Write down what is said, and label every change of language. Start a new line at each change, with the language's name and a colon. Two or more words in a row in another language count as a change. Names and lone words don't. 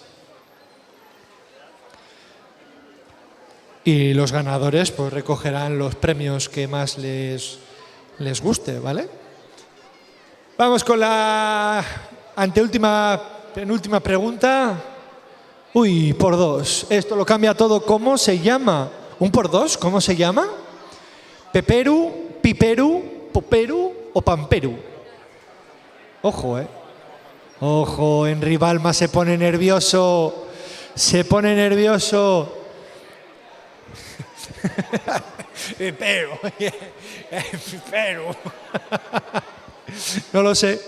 Spanish: Y los ganadores pues recogerán los premios que más les guste, ¿vale? Vamos con la penúltima pregunta. Uy, por dos. Esto lo cambia todo. ¿Cómo se llama? ¿Un por dos? ¿Cómo se llama? ¿Peperu, piperu, poperu o pamperu? Ojo, Ojo, Henry Balma se pone nervioso. Se pone nervioso. Piperu. Piperu. No lo sé.